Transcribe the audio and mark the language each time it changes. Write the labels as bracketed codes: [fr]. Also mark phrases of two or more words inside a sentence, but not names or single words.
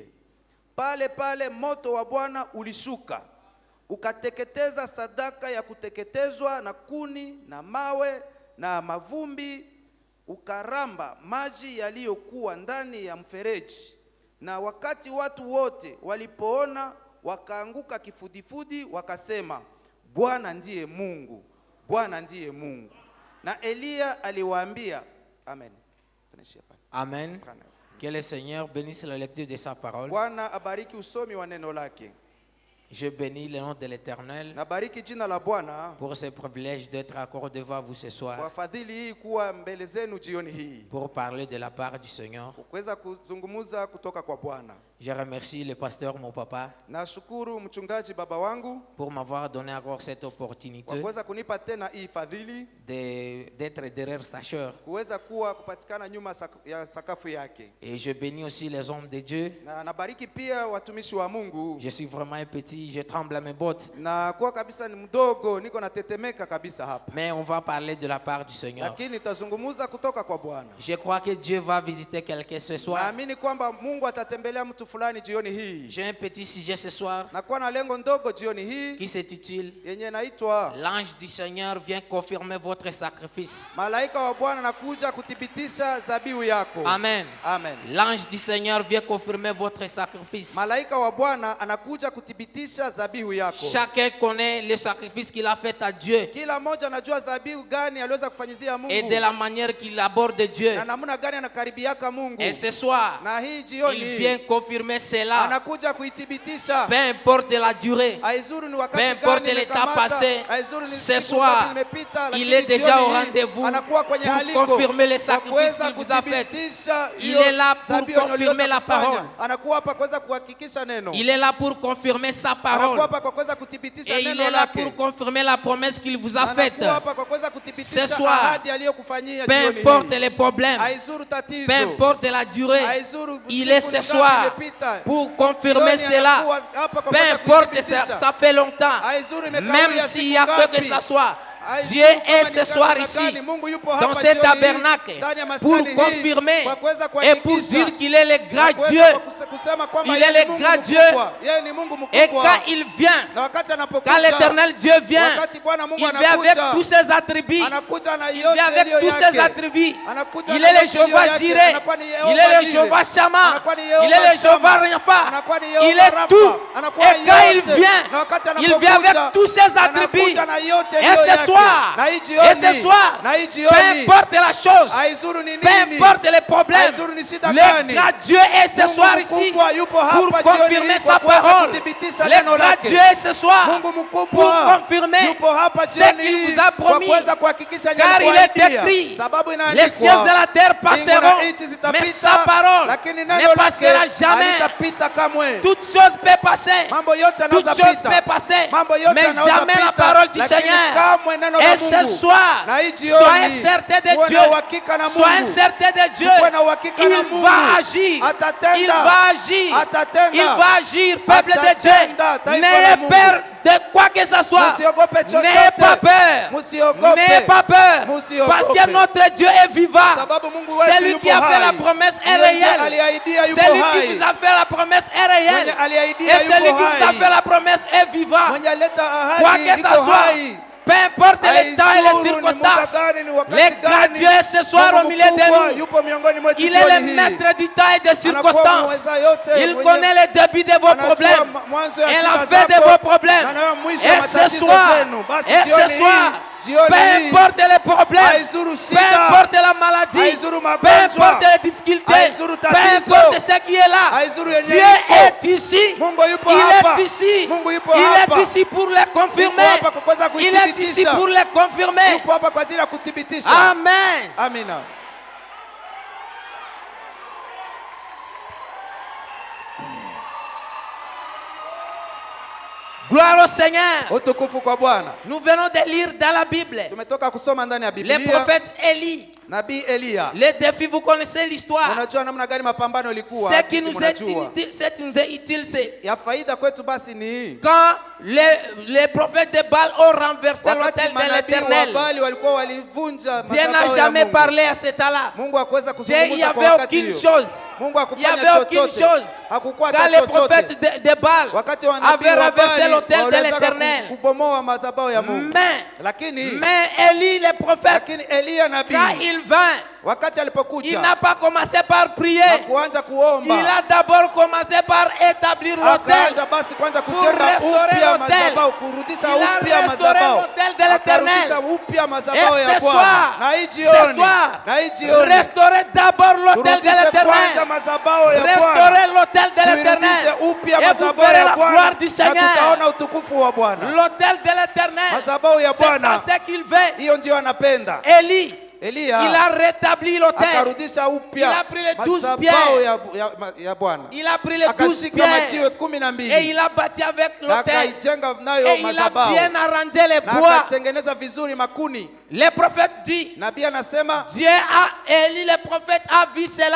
[sw] Pale pale moto wa Bwana ulishuka, ukateketeza sadaka ya kuteketezwa na kuni na mawe na mavumbi, ukaramba maji yaliyokuwa ndani ya mfereji. Na wakati watu wote walipoona, wakaanguka kifudifudi, wakasema, "Bwana ndiye Mungu, Bwana ndiye Mungu." Na Eliya aliwaambia, amen. Amen. [fr] Que le Seigneur bénisse la lecture de sa parole. [sw] Bwana abariki usomi wa neno lake. [fr] Je bénis le nom de l'Éternel [sw] Nabariki jina la Bwana [fr] pour ce privilège d'être accordé devant vous ce soir, [sw] kwa fadhili hii kuwa mbele zenu jioni hii, [fr] pour parler de la part du Seigneur. [sw] kuweza kuzungumza kutoka kwa Bwana. [fr] Je remercie le pasteur, mon papa, [sw] Nashukuru mchungaji baba wangu [fr] pour m'avoir donné encore cette [sw] kwa [fr] opportunité [sw] kuweza kunipa tena hii fadhili [fr] d'être derrière sa chair. [sw] kuweza kupatikana nyuma ya sakafu yake. [fr] Et je bénis aussi les hommes de Dieu. [sw] Na nabariki pia watumishi wa Mungu. [fr] Je suis vraiment un petit, je tremble à mes bottes. [sw] Na kwa kabisa ni mdogo, niko natetemeka kabisa hapa. [fr] Mais on va parler de la part du Seigneur. [sw] Lakini tazungumza kutoka kwa Bwana. [fr] Je crois que Dieu va visiter quelqu'un ce soir. [sw] Naamini kwamba Mungu atatembelea mtu fulani jioni hii. [fr] J'ai un petit sujet ce soir [sw] Na kwa na lengo ndogo jioni hii [fr] qui s'intitule [sw] yenye naitwa [fr] L'ange du Seigneur vient confirmer votre sacrifice. [sw] Malaika wa Bwana anakuja kuthibitisha dhabihu yako. [fr] Amen. [sw] Amen. [fr] L'ange du Seigneur vient confirmer votre sacrifice. [sw] Malaika wa Bwana anakuja kuthibitisha dhabihu yako. [fr] Chacun connaît le sacrifice qu'il a fait à Dieu [sw] Kila mmoja anajua dhabihu gani aliweza kufanyizia Mungu. [fr] et de la manière qu'il aborde Dieu. [sw] Na namna gani anakaribiaka Mungu. [fr] Et ce soir, [sw] Na hii [fr] il [sw] jioni [fr] vient confirmer cela. [sw] anakuja kuithibitisha. [fr] Peu importe la durée, [sw] Haizuru ni [fr] peu [sw] wakati [fr] importe [sw] gani [fr] l'état [sw] imekamata, [fr] passé, [sw] haizuru ni [fr] ce [sw] siku ngapi [fr] soir, [sw] imepita, [fr] il [sw] lakini [fr] est déjà [sw] jioni [fr] au [sw] hii [fr] rendez-vous [sw] anakuwa kwenye [fr] pour [sw] aliko [fr] confirmer les [sw] kwa [fr] sacrifices [sw] kuweza [fr] qu'il vous a fait. [sw] kuthibitisha [fr] Il [sw] hiyo [fr] est là pour [sw] dhabihu [fr] confirmer [sw] aliyoweza [fr] la [sw] kufanya. [fr] parole. [sw] Anakuwa hapa kuweza kuhakikisha neno. [fr] Il est là pour confirmer sa parole. [sw] Anakuwa hapa kwa kuweza kuthibitisha [fr] Et il [sw] neno [fr] est là [sw] lake. [fr] pour confirmer la promesse qu'il vous a faite. [sw] Anakuwa hapa kwa kuweza [fr] Ce [sw] kuthibitisha [fr] soir, [sw] ahadi aliyokufanyia [fr] Peu [sw] jioni [fr] importe [sw] hii. [fr] les problèmes, [sw] Haizuru tatizo. [fr] peu importe la durée, [sw] Haizuru [fr] il est [sw] siku [fr] ce [sw] ngapi [fr] soir [sw] imepita. [fr] pour confirmer [sw] Jioni [fr] cela. [sw] anakuwa hapa kwa [fr] Peu [sw] kuweza [fr] importe, [sw] kuthibitisha. [fr] ça fait longtemps. [sw] Haizuru imekawia [fr] Même [sw] siku [fr] s'il y a [sw] ngapi. [fr] que ça soit, [sw] Haizuru [fr] Dieu [sw] kama [fr] est [sw] ni [fr] ce soir [sw] namna [fr] ici, [sw] gani, Mungu yupo [fr] dans [sw] hapa [fr] ce [sw] jioni hii, [fr] tabernacle, [sw] ndani ya [fr] pour [sw] maskani hii, [fr] confirmer [sw] kwa kuweza [fr] et pour [sw] kuhakikisha, [fr] dire qu'il est le [sw] kwa [fr] grand [sw] kuweza [fr] Dieu [sw] kusema kwamba [fr] Il est [sw] yeye [fr] le [sw] ni [fr] grand [sw] Mungu [fr] Dieu. [sw] mkubwa. Yeye ni Mungu [fr] Et [sw] mkubwa. [fr] quand il vient, [sw] Na wakati anapokuja, [fr] quand l'éternel Dieu vient, [sw] wakati Bwana Mungu [fr] il vient avec [sw] anakuja, [fr] tous ses attributs. [sw] anakuja na [fr] Il [sw] yote [fr] vient avec [sw] iliyo [fr] tous ses [sw] yake. [fr] attributs. [sw] Anakuja [fr] Il [sw] na [fr] est le [sw] yote iliyo [fr] Jéhovah [sw] yake. [fr] Jireh. [sw] Anakuwa ni [fr] Il [sw] Yehova [fr] est le [sw] Jireh. [fr] Jéhovah Shammah. [sw] Anakuwa ni [fr] Il [sw] Yehova [fr] est le Jéhovah [sw] Shammah. [fr] Rapha. [sw] Anakuwa ni [fr] Il [sw] Yehova [fr] est [sw] Rapha. [fr] tout. [sw] Anakuwa [fr] Et quand il [sw] yote. [fr] vient, [sw] Na wakati [fr] il vient avec [sw] anapokuja, [fr] tous ses attributs. [sw] anakuja na yote [fr] Et [sw] iliyo [fr] ce [sw] yake. [fr] soir, [sw] Na hii [fr] et [sw] jioni, [fr] ce soir, [sw] na hii [fr] peu [sw] jioni, [fr] importe la chose, [sw] haizuru ni [fr] peu [sw] nini, [fr] importe les problèmes, [sw] haizuru ni shida [fr] le [sw] gani, [fr] grand Dieu est ce [sw] Mungu [fr] soir ici [sw] mkubwa yupo [fr] pour [sw] hapa jioni [fr] confirmer [sw] hii kwa [fr] sa [sw] kuweza [fr] parole. [sw] kuthibitisha [fr] Le [sw] neno [fr] grand [sw] lake. [fr] Dieu est ce soir [sw] Mungu [fr] pour [sw] mkubwa [fr] confirmer [sw] yupo hapa [fr] ce [sw] jioni [fr] qu'il [sw] hii [fr] vous a [sw] kwa [fr] promis. [sw] kuweza kuhakikisha [fr] Car il est écrit, [sw] sababu [fr] les cieux et la terre passeront, mais sa parole [sw] lakini [fr] ne [sw] neno [fr] passera [sw] lake [fr] jamais. [sw] halitapita kamwe. [fr] Toutes choses peuvent passer, [sw] Mambo yote [fr] toutes [sw] yanaweza [fr] choses [sw] pita. [fr] peuvent passer, [sw] Mambo yote [fr] mais [sw] yanaweza [fr] jamais la [sw] pita, [fr] parole du [sw] lakini [fr] Seigneur. [sw] kamwe neno la [fr] Et ce [sw] Mungu. [fr] soir, [sw] Na hii jioni, [fr] soyez certain de [sw] uwe [fr] Dieu, [sw] na uhakika na [fr] soyez [sw] Mungu. [fr] certain de Dieu, [sw] Uwe na uhakika na [fr] il [sw] Mungu. [fr] va agir, [sw] Atatenda. [fr] il va agir, [sw] Atatenda. [fr] il va agir, peuple de [sw] Atatenda. [fr] Dieu. [sw] Taifa la [fr] N'ayez [sw] Mungu. [fr] peur de quoi que ce soit. [sw] Musiogope chochote. [fr] N'ayez pas peur. [sw] Musiogope. [fr] N'ayez pas peur. [sw] Musiogope. [fr] Parce que notre Dieu est vivant. [sw] Sababu Mungu wetu [fr] Celui [sw] yupo [fr] qui a fait [sw] hai. [fr] la promesse est [sw] Yeye [fr] réel. [sw] aliahidia yupo [fr] Celui [sw] hai. [fr] qui vous a fait la promesse est réel. [sw] Mwenye aliahidia [fr] Et celui [sw] yupo [fr] qui vous a [sw] hai. [fr] fait la promesse est vivant. [sw] Mwenye aleta [fr] Quoi [sw] ahadi [fr] que ce [sw] yuko [fr] soit, [sw] hai. [fr] peu importe les temps et les [sw] Haizuru ni muda [fr] circonstances, [sw] gani, ni wakati [fr] le grand [sw] gani, [fr] Dieu est ce soir [sw] Mungu [fr] au milieu [sw] mkubwa [fr] de nous. [sw] yupo miongoni mwetu [fr] Il est le [sw] jioni hii. [fr] maître du temps et des [sw] Anakuwa [fr] circonstances. [sw] mweza yote, [fr] Il [sw] mwenye- [fr] connaît le début de vos [sw] anajua [fr] problèmes [sw] mwanzo ya [fr] et [sw] shida [fr] la fin de [sw] zako, [fr] vos problèmes. [sw] na nayo mwisho wa [fr] Et ce [sw] matatizo [fr] soir, [sw] zenu. Basi [fr] et [sw] jioni [fr] ce [sw] hii, [fr] soir, [sw] jioni [fr] peu [sw] hii, [fr] importe les problèmes, [sw] haizuru [fr] peu [sw] shida, [fr] importe la maladie, [sw] haizuru [fr] peu [sw] magonjwa, [fr] importe les difficultés, [sw] haizuru [fr] peu [sw] tatizo, [fr] importe ce qui est là, [sw] haizuru yenye [fr] Dieu [sw] iko. [fr] est ici. [sw] Mungu yupo [fr] Il [sw] hapa. [fr] est ici. [sw] Mungu yupo [fr] Il [sw] hapa. [fr] est ici pour le confirmer. [sw] Yupo hapa kwa kuweza [fr] Il est ici [sw] kuithibitisha. [fr] pour le confirmer. [sw] Yupo hapa kwa ajili ya kuthibitisha. [fr] Amen. [sw] Amina. [fr] Gloire au Seigneur. [sw] Utukufu kwa Bwana. [fr] Nous venons de lire dans la Bible [sw] Tumetoka kusoma ndani ya [fr] le [sw] Biblia [fr] prophète Élie. [sw] Nabii Eliya. [fr] Les défis, vous connaissez l'histoire. [sw] Unajua namna gani mapambano ilikuwa? [fr] Ce qui [sw] Sisi [fr] nous est [sw] mnajua. [fr] utile, ce qui nous est utile, c'est [sw] Ya faida kwetu basi ni hii. [fr] quand les prophètes de Baal ont renversé [sw] Wakati [fr] l'autel de [sw] manabii wa [fr] l'Éternel. [sw] Bali walikuwa walivunja [fr] Dieu n'a [sw] madhabahu ya [fr] jamais [sw] Mungu. [fr] parlé à cet temps-là. [sw] Mungu hakuweza [fr] Dieu, il n'y [sw] kuzungumza kwa [fr] avait [sw] wakati [fr] aucune [sw] hiyo. [fr] chose. [sw] Mungu [fr] Il n'y [sw] hakufanya [fr] avait aucune [sw] chochote. [fr] chose. [sw] Hakukuwa [fr] Quand [sw] hata [fr] les prophètes [sw] chochote. [fr] de Baal [sw] Wakati wa nabii [fr] avaient [sw] wa [fr] renversé [sw] Bali [fr] l'autel de [sw] waliweza [fr] l'Éternel. [sw] kubomoa madhabahu ya Mungu. Lakini [fr] Mais Élie, le prophète, [sw] lakini Eliya nabii [fr] quand il vint, [sw] wakati [fr] il [sw] alipokuja [fr] n'a pas commencé par prier. [sw] na kuanza kuomba, [fr] Il a d'abord commencé par établir l'autel. [sw] akaanza basi kwanza kujenga [fr] restaurer [sw] upya [fr] l'autel. [sw] madhabahu, kurudisha [fr] Il a [sw] upya [fr] restauré [sw] madhabahu, [fr] l'autel de l'Éternel. [sw] akarudisha upya madhabahu [fr] Et [sw] ya [fr] ce [sw] Bwana. [fr] soir, [sw] Na hii [fr] ce [sw] jioni, [fr] soir, [sw] na hii jioni, [fr] restaurez d'abord l'autel de [sw] turudishe kwanza [fr] l'Éternel. [sw] madhabahu ya Bwana, [fr] Restaurez l'autel de [sw] tuirudishe [fr] l'Éternel. [sw] upya [fr] Et vous [sw] madhabahu [fr] verrez [sw] ya [fr] la [sw] Bwana, [fr] gloire du [sw] na [fr] Seigneur. [sw] tutaona utukufu wa Bwana. [fr] L'autel de l'Éternel. [sw] Madhabahu ya [fr] C'est ça [sw] Bwana, [fr] ce qu'il veut. [sw] hiyo ndio anapenda. [fr] Élie, [sw] Eliya [fr] il a rétabli l'autel. [sw] akarudisha upya [fr] Il a pris les 12 [sw] madhabahu [fr] pierres. [sw] ya Bwana, [fr] Il a pris les 12 [sw] akashika majiwe [fr] pierres. [sw] 12 [fr] Et il a bâti avec [sw] na [fr] l'autel. [sw] akaijenga nayo [fr] Et il a [sw] madhabahu [fr] bien arrangé les [sw] na [fr] bois. [sw] akatengeneza vizuri makuni. [fr] Le prophète dit, [sw] Nabii anasema [fr] Dieu a, Élie le prophète a vu cela